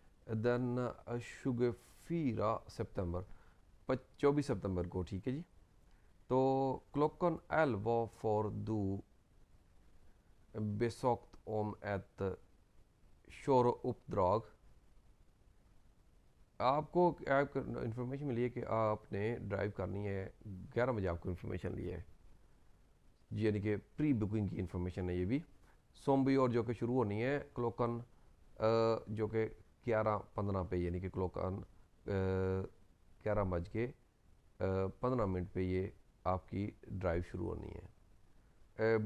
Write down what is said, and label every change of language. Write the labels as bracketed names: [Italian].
[Hindi] Then 24 सितंबर, 24 सितंबर को, ठीक है जी। [Swedish] तो klockan 11 får du besökt om ett köruppdrag। [Hindi] आपको इन्फॉर्मेशन मिली है कि आपने ड्राइव करनी है 11 बजे, आपको इन्फॉर्मेशन ली है जी, यानी कि प्री बुकिंग की इन्फॉर्मेशन है ये भी। सोमबी और जो कि शुरू होनी है क्लोकन जो कि 11:15 पे, यानी कि क्लोकन 11:15 पे ये आपकी ड्राइव शुरू होनी है।